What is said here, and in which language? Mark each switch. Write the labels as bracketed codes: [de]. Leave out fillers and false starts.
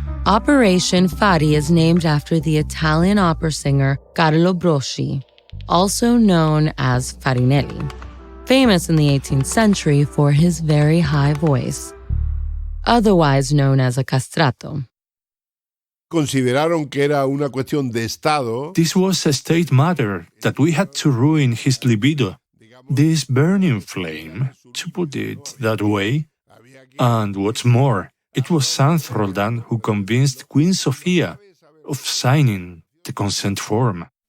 [en] Operation Fari is named after the Italian opera singer Carlo Broschi, also known as Farinelli, famous in the 18th century for his very high voice, otherwise known as a castrato. [es] Consideraron que era una cuestión de Estado. [en] This was a state matter that we had to ruin his libido, this burning flame, to put it that way. And what's more, it was Sant Roldan who convinced Queen Sofia of signing the consent form.